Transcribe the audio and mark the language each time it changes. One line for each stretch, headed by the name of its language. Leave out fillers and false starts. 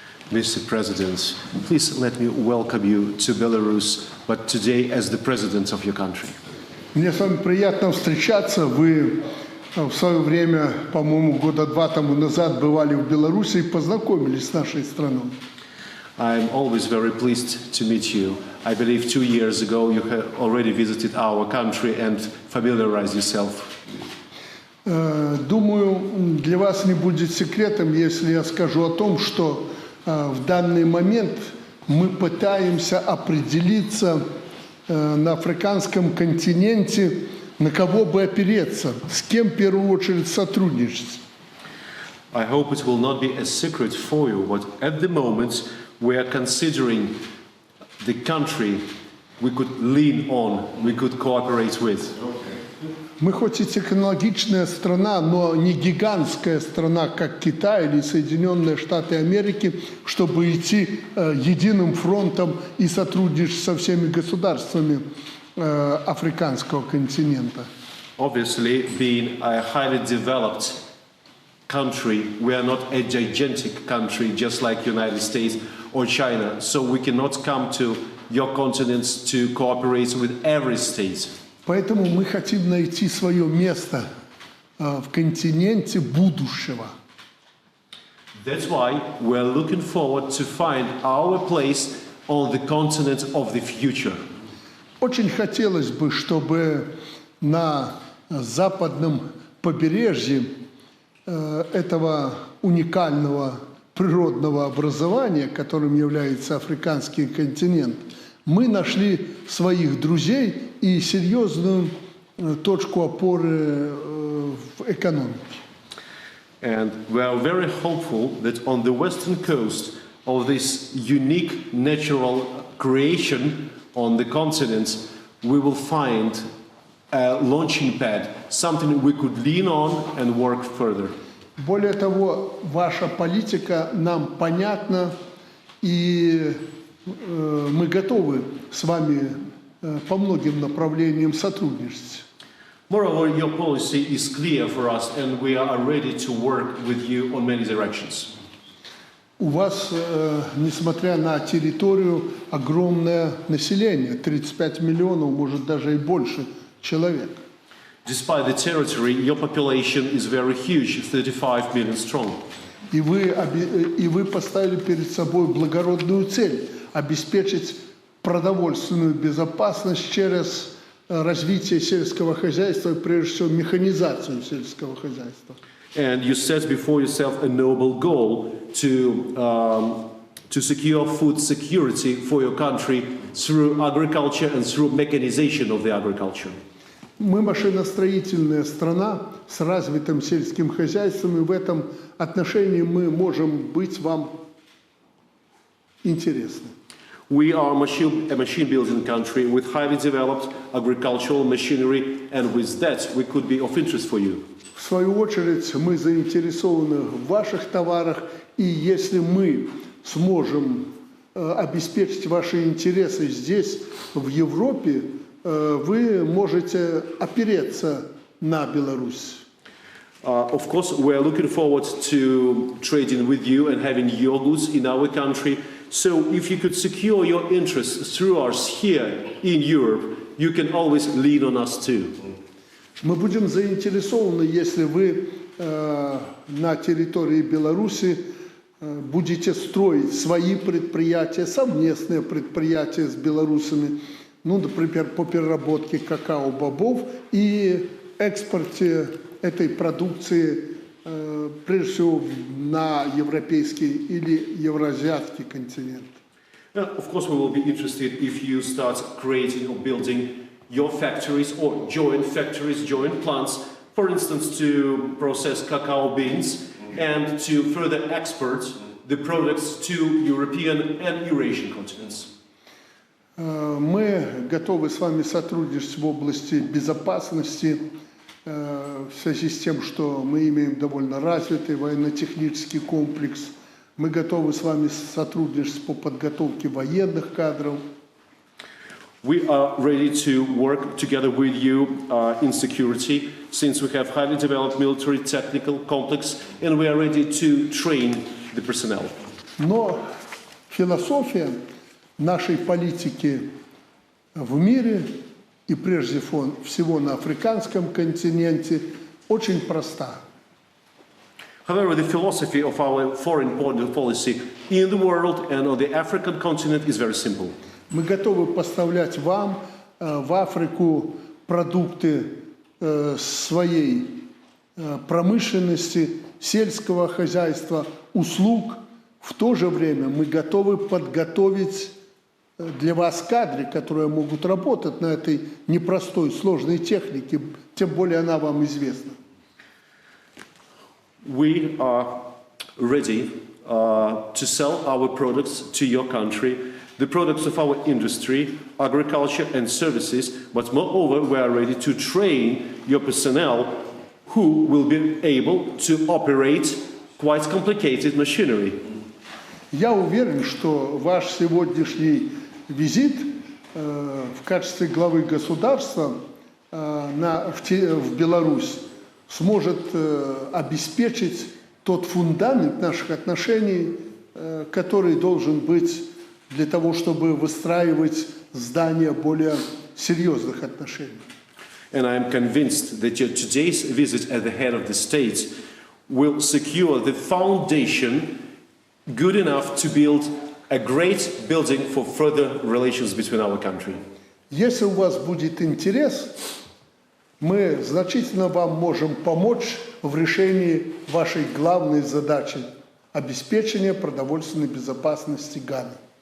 English: Mr. President, please let me welcome you to Belarus, but today as the president of your country.
Russian: Мне с вами приятно встречаться. Вы в свое время, по-моему, года 2 тому назад бывали в Беларуси и познакомились с нашей страной.
English: I'm always very pleased to meet you. I believe 2 years ago you have already visited our country and familiarized yourself.
Russian: Думаю, для вас не будет секретом, если я скажу о том, что в данный момент мы пытаемся определиться на африканском континенте, на кого бы опереться, с кем в первую очередь сотрудничать.
English: I hope it will not be a secret for you, but at the moment we are considering the country we could lean on, we could cooperate with.
Russian: Мы хоть и технологичная страна, но не гигантская страна, как Китай или Соединенные Штаты Америки, чтобы идти единым фронтом и сотрудничать со всеми государствами африканского континента.
English: Obviously, being a highly developed country, we are not a gigantic country just like United States or China, so we cannot come to your continents to cooperate with every state.
Russian: Поэтому мы хотим найти свое место в континенте будущего.
English: That's why we're looking forward to find our place on the continent of the future.
Russian: Очень хотелось бы, чтобы на западном побережье этого уникального природного образования, которым является африканский континент, мы нашли своих друзей и серьезную точку опоры в экономике.
English: And we are very hopeful that on the western coast of this unique natural creation on the continent, we will find a launching pad, something we could lean on and work further.
Russian: Более того, ваша политика нам понятна, и мы готовы с вами по многим направлениям сотрудничать.
English: Moreover, your policy is clear for us, and we are ready to work with you on many directions.
Russian: У вас, несмотря на территорию, огромное население, 35 миллионов, может даже и больше человек.
English: Despite the territory, your population is very huge, 35 million strong.
Russian: И вы поставили перед собой благородную цель – обеспечить продовольственную безопасность через развитие сельского хозяйства, и прежде всего механизацию сельского хозяйства.
English: And you set before yourself a noble goal to secure food security for your country through agriculture and through mechanization of the agriculture.
Russian: Мы машиностроительная страна с развитым сельским хозяйством, и в этом отношении мы можем быть вам интересны.
English: We are a machine-building country with highly developed agricultural machinery, and with that we could be of interest for you.
Russian: В свою очередь, мы заинтересованы в ваших товарах, и если мы сможем обеспечить ваши интересы здесь, в Европе, вы можете опереться на Беларусь.
English: Of course, we are looking forward to trading with you and having your goods in our country. So if you could secure your interests through us here in Europe, you can always lean on us too.
Russian: Мы будем заинтересованы, если вы на территории Беларуси будете строить свои предприятия, совместные предприятия с белорусами, ну, например, по переработке какао-бобов и экспорте этой продукции, прежде всего, на европейский или евразиатский континент.
English: Of course, we will be interested if you start creating or building your factories or joint factories, joint plants, for instance, to process cacao beans and to further export the products to European and Eurasian continents.
Russian: Мы готовы с вами сотрудничать в области безопасности в связи с тем, что мы имеем довольно развитый военно-технический комплекс. Мы готовы с вами сотрудничать по подготовке военных кадров.
English: We are ready to work together with you in security, since we have highly developed military technical complex, and we are ready to train the personnel.
Russian: Но философия нашей политики в мире и прежде всего на африканском континенте очень проста.
English: However, the philosophy of our foreign policy in the world and on the African continent is very simple.
Russian: Мы готовы поставлять вам в Африку продукты своей промышленности, сельского хозяйства, услуг. В то же время мы готовы подготовить для вас кадры, которые могут работать на этой непростой, сложной технике, тем более она вам известна.
English: We are ready to sell our products to your country, the products of our industry, agriculture and services, but moreover, we are ready to train your personnel who will be able to operate quite complicated machinery.
Russian: Я уверен, что ваш сегодняшний визит в качестве главы государства в Беларусь сможет обеспечить тот фундамент наших отношений, который должен быть для того, чтобы выстраивать здание более серьезных отношений.
English: And I am convinced that today's visit at the head of the state will secure the foundation good enough to build a great building for further relations between our countries.
Russian: Если у вас будет интерес, мы значительно вам можем помочь в решении вашей главной задачи – обеспечения продовольственной безопасности Ганы.